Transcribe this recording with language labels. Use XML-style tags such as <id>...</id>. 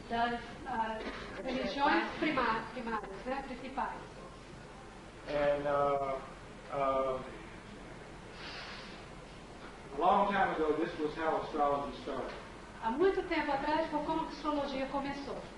<pt>das religiões primárias, né, principais.</pt> <en>And a long time ago, this was how astrology started.</en> <pt>Há muito tempo atrás foi como a astrologia começou.</pt>